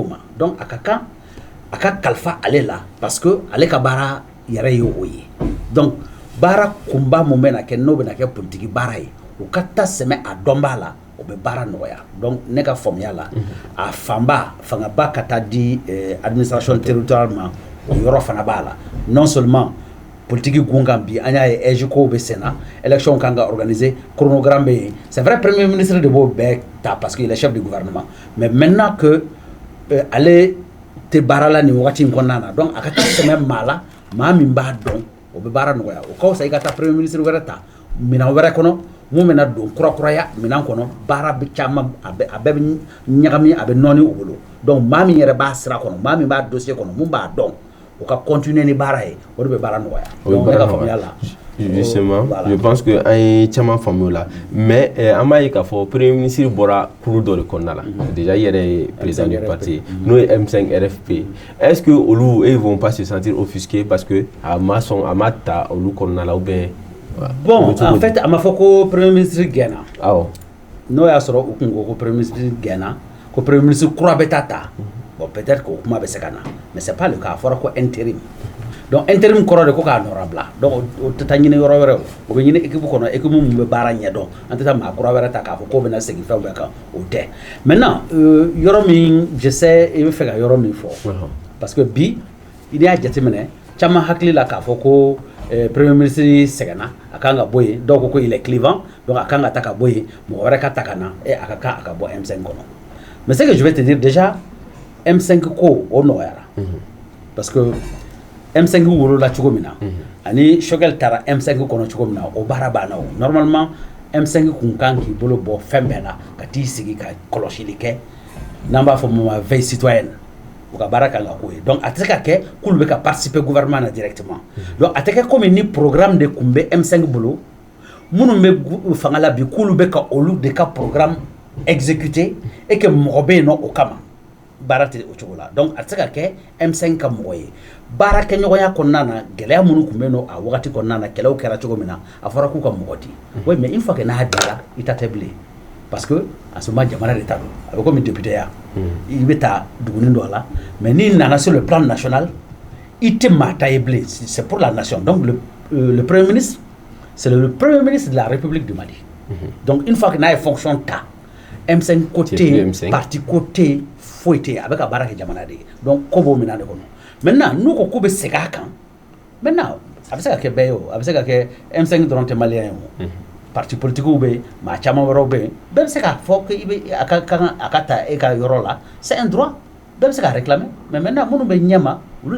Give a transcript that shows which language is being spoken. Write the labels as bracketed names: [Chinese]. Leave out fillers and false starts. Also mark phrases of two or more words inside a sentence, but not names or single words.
[Bambara] ma donc a ka kan a ka kalifa ale la [French] parce que [Bambara] ale ka baara yɛrɛ ye o ye donc baara kunba mun bɛ na kɛ n'o bɛ na kɛ politique baara ye o ka ta sɛmɛ a dɔnbaa la o bɛ baara nɔgɔya donc ne ka faamuya la a fangaba ka taa di administration territoriale ma o yɔrɔ fana b'a la [French] non seulement politique [Bambara] gungan bi an y'a ye EJCO bɛ sen na élection kan ka organiser chronogramme bɛ yen [French] c'est vrai premier ministre [Bambara] de b'o bɛɛ ta [French] parce que il est chef du gouvernement mais maintenant que [Bambara] ale tɛ baara la nin wagati in kɔnɔna na donc a ka taa sɛmɛ maa la maa min b'a dɔn o bɛ baara nɔgɔya o ka fisa i ka taa [French] premier ministre [Bambara] wɛrɛ ta minɛn wɛrɛ kɔnɔ mun bɛna don kurakuraya minɛn kɔnɔ baara bɛ caman a bɛɛ bɛ ɲagami a bɛ nɔɔni o bolo donc maa min yɛrɛ b'a sira kɔnɔ maa min b'a dossier kɔnɔ mun b'a dɔn o ka continuer ni baara ye o de bɛ baara nɔgɔya donc ne ka faamuya la [French] justement je pense que [Bambara] an ye caman faamu o la mais an b'a ye k'a fɔ [French] premier ministre [Bambara] bɔra kulu dɔ de kɔnɔna la déjà i yɛrɛ ye [French] président du parti [Bambara] n'o ye M5 RFP [French] est-ce que [Bambara] olu [French] ils vont pas se sentir offusqués parce que [Bambara] a ma ta olu kɔnɔna la [French] ou bien bon en fait [Bambara] a ma fɔ ko [French] premier ministre [Bambara] gɛnna awɔ n'o y'a sɔrɔ u kun ko ko [French] premier ministre [Bambara] gɛnna ko [French] premier ministre [Bambara] kura bɛ ta [French] bon peut-être que [Bambara] o kuma bɛ se ka na [French] mais c'est pas le cas [Bambara] a fɔra ko [French] intérim donc intérim [Bambara] kɔrɔ de ko k'a nɔra bila donc o tɛ taa ɲini yɔrɔ wɛrɛ o bɛ ɲini équipe kɔnɔ équipe mun bɛ baara ɲɛdɔn an tɛ taa maa kura wɛrɛ ta k'a fɔ k'o bɛna segin fɛn bɛɛ kan o tɛ maintenant yɔrɔ min [French] je sais [Bambara] i bɛ fɛ ka yɔrɔ min fɔ [French] parce que [Bambara] bi i y'a jateminɛ caman hakili la k'a fɔ ko [French] premier ministre [Bambara] sɛgɛnna a kan ka bɔ yen dɔw ko ko [French] il est clivant donc [Bambara] a kan ka ta ka bɔ yen mɔgɔ wɛrɛ ka ta ka na a ka kan a ka bɔ M5 kɔnɔ [French] mais ce que je vais te dire déjà [Bambara] M5 ko o nɔgɔyara [French] parce que [Bambara] M5 wolola cogo min na ani Choguel taara M5 kɔnɔ cogo min na o baara banna o normalement M5 kun kan k'i bolo bɔ fɛn bɛɛ la ka t'i sigi ka kɔlɔsili kɛ n'an b'a fɔ min ma [French] veille citoyenne [Bambara] o ka baara kan ka k'o ye donc a tɛ se ka kɛ k'olu bɛ ka [French] participer gouvernement [Bambara] na directement donc a tɛ kɛ comme ni programme de kun bɛ M5 bolo minnu bɛ fanga la bi k'olu bɛ ka olu de ka programme [French] exécuter et que [Bambara] mɔgɔ bɛ yen nɔ o kama baara tɛ o cogo la donc a tɛ se ka kɛ M5 ka mɔgɔ ye baara kɛɲɔgɔnya kɔnɔna na gɛlɛya minnu tun bɛ yen nɔ a wagati kɔnɔna na kɛlɛw kɛra cogo min na a fɔra k'u ka mɔgɔ di [French] oui mais une fois que [Bambara] n'a dira i ta tɛ bilen [French] parce que [Bambara] a sɔrɔ jamana de ta don a bɛ komi député ya i bɛ taa dugunin dɔ la mais n'i nana [French] sur le plan national [Bambara] i tɛ maa ta ye bilen [French] c'est pour la nation donc le premier ministre c'est le premier ministre de la République du Mali donc une fois que [Bambara] n'a ye fonction ta M5 [French] côté parti côté [Bambara] foyi tɛ yen a bɛ ka baara kɛ jamana de ye donc ko b'o minɛn de kɔnɔ maintenant n'u ko k'u bɛ segin a kan maintenant a bɛ se ka kɛ bɛɛ ye o a bɛ se ka kɛ M5 dɔrɔn tɛ maliyɛn ye o parti politiques bɛ yen maa caman wɛrɛw bɛ yen bɛɛ bɛ se k'a fɔ ko i bɛ a ka ta e ka yɔrɔ la [French] c'est un droit [Bambara] bɛɛ bɛ se k'a réclamer [French] mais maintenant [Bambara] minnu bɛ ɲɛma olu de